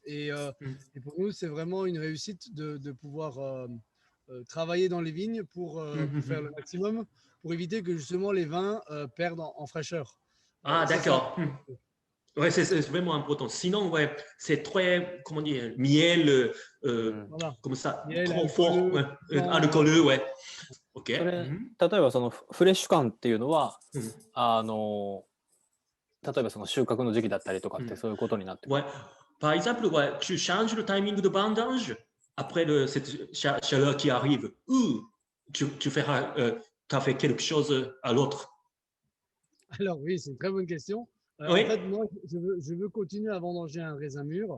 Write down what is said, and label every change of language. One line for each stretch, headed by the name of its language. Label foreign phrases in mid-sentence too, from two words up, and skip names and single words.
French: Et pour nous, c'est vraiment une réussite de pouvoir travailler dans les vignes pour faire le maximum, pour éviter que justement les vins perdent en fraîcheur. Ah, Ça, d'accord. Ouais, c'est vraiment important. Sinon, ouais, c'est très, comment dire, miel, voilà. comme ça, Miel, trop fort, alcooleux, ouais, alcooleux, ouais. OK.
Japanese: それ、例えばそのフレッシュ感っていうのは、例えばその収穫の時期だったりとかってそういうことになってくる。
French: Ouais. Par exemple, ouais, tu changes le timing de vendange après cette chaleur qui arrive ou tu feras, as fait quelque chose à l'autre. Alors oui, c'est une très bonne question. Oui. En fait, moi, je veux continuer à vendanger un raisin mûr